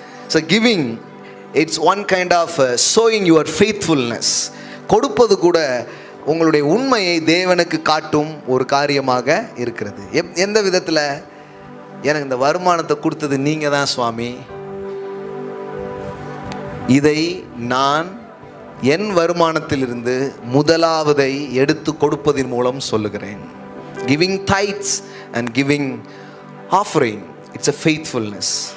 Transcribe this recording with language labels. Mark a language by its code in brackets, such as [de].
[en] So giving, it's one kind of showing your faithfulness. [ta] கொடுப்பது கூட உங்களுடைய உண்மையை தேவனுக்கு காட்டும் ஒரு காரியமாக இருக்கிறது. எந்த விதத்தில்? எனக்கு இந்த வருமானத்தை கொடுத்தது நீங்க தான் சுவாமி, இதை நான் என் வருமானத்திலிருந்து முதலாவதை எடுத்து கொடுப்பதன் மூலம் சொல்லுகிறேன். [en] Giving tithes and giving offering, it's a faithfulness.